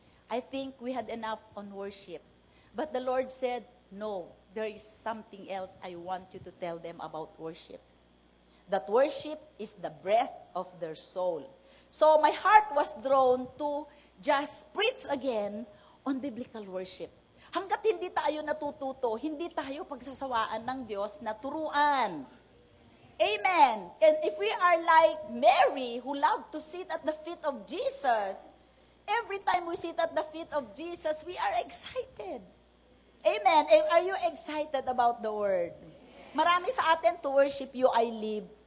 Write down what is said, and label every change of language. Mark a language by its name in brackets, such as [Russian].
[English] I think we had enough on worship. But the Lord said, no, there is something else I want you to tell them about worship. That worship is the breath of their soul. So my heart was drawn to just preach again on biblical worship. [Filipino] Hanggat hindi tayo natututo, hindi tayo pagsasawaan ng Diyos na turuan. Amen. [English] And if we are like Mary, who loved to sit at the feet of Jesus, every time we sit at the feet of Jesus, we are excited. Amen. And are you excited about the Word? [Filipino] Marami sa atin, [English] to worship you, I live.